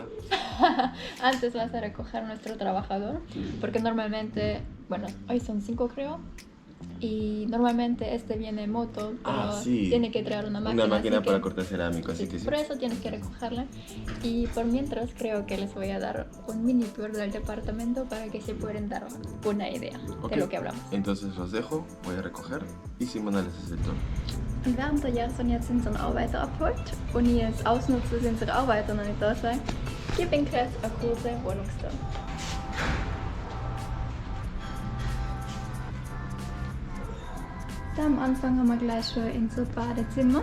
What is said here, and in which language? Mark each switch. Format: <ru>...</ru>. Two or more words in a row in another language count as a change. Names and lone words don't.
<es>Antes vas a recoger nuestro trabajador, porque normalmente, bueno, hoy son 5 creo, y normalmente este viene en moto, pero Sí. tiene que traer una máquina. Una máquina así para que- cortar cerámico, así Sí, que sí. por eso tienes que recogerla. Y por mientras creo que les voy a dar un mini tour del departamento para que se puedan dar una idea Ok. de lo que hablamos. Entonces los dejo, voy a recoger y Simona les hace el tour.</es> <de>Und während der Jason jetzt unseren Arbeiter abholt und ihr es ausnutzt, dass unsere Arbeiter noch nicht da sind, gebe ich jetzt eine kurze Wohnungstour. Da am Anfang haben wir gleich schon unser Badezimmer.</de>